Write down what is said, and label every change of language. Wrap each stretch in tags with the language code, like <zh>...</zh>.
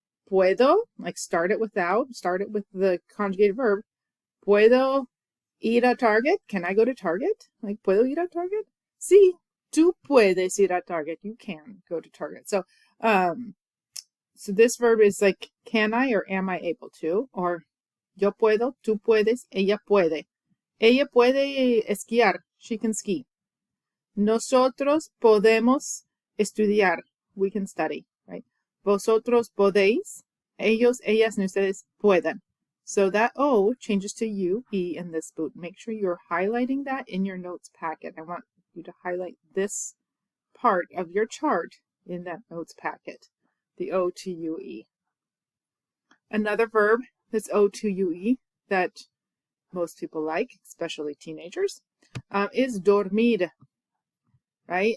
<es>Puedo,</es> <en>like start it with the conjugated verb.</en> <es>Puedo ir a Target?</es> <en>Can I go to Target? Like,</en> <es>puedo ir a Target? Sí, tú puedes ir a Target.</es> <en>You can go to Target. So this verb is like, can I or am I able to? Or</en> <es>yo puedo, tú puedes, ella puede. Ella puede esquiar.</es> <en>She can ski.</en> <es>Nosotros podemos estudiar.</es> <en>We can study, right?</en> <es>Vosotros podéis. Ellos, ellas,</es> <en>and</en> <es>ustedes pueden.</es> <en>So that O changes to U, E in this boot. Make sure you're highlighting that in your notes packet. I want you to highlight this part of your chart in that notes packet, the O to U, E. Another verb that's O to U, E that most people like, especially teenagers, is dormir, right?</en>